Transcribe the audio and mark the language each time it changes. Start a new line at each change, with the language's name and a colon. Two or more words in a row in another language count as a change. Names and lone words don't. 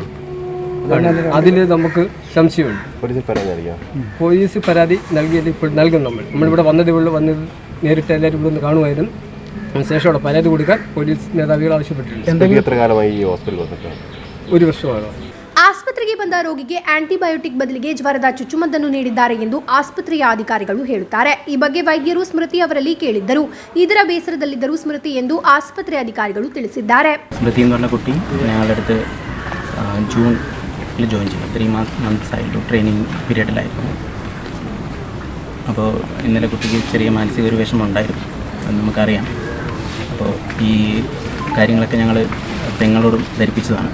Malayalam: അതിൽ നമുക്ക് സംശയമുണ്ട്. പോലീസ് പരാതി നൽകിയത് ഇപ്പോൾ നൽകും. നമ്മളിവിടെ വന്നത് നേരിട്ട് എല്ലാവരും ഇവിടെ ഒന്ന് കാണുമായിരുന്നു. അതിനുശേഷം അവിടെ പരാതി കൊടുക്കാൻ പോലീസ് മേധാവികൾ ആവശ്യപ്പെട്ടിട്ടുണ്ട്. ഒരു വർഷമാണ്.
Kannada: ಆಸ್ಪತ್ರೆಗೆ ಬಂದ ರೋಗಿಗೆ ಆಂಟಿಬಯೋಟಿಕ್ ಬದಲಿಗೆ ಜ್ವರದ ಚುಚ್ಚುಮದ್ದನ್ನು ನೀಡಿದ್ದಾರೆ ಎಂದು ಆಸ್ಪತ್ರೆಯ ಅಧಿಕಾರಿಗಳು ಹೇಳುತ್ತಾರೆ. ಈ ಬಗ್ಗೆ ವೈದ್ಯರು ಸ್ಮೃತಿ ಅವರಲ್ಲಿ ಕೇಳಿದ್ದರು. ಇದರ ಬೇಸರದಲ್ಲಿದ್ದರು ಸ್ಮೃತಿ ಎಂದು ಆಸ್ಪತ್ರೆ ಅಧಿಕಾರಿಗಳು ತಿಳಿಸಿದ್ದಾರೆ.
Malayalam: സ്മൃതി എന്ന് പറഞ്ഞ കുട്ടി ഞങ്ങളുടെ അടുത്ത് ജൂണിൽ ജോയിൻ ചെയ്തു. 3 months ആയിട്ടു ട്രെയിനിങ് പീരീഡിലായിരുന്നു. അപ്പോൾ ഇന്നലെ കുട്ടിക്ക് ചെറിയ മാനസിക ഒരു വിഷമം ഉണ്ടായിരുന്നു, അത് നമുക്കറിയാം. അപ്പോൾ ഈ കാര്യങ്ങളൊക്കെ ഞങ്ങൾ പെങ്ങളോടും ധരിപ്പിച്ചതാണ്.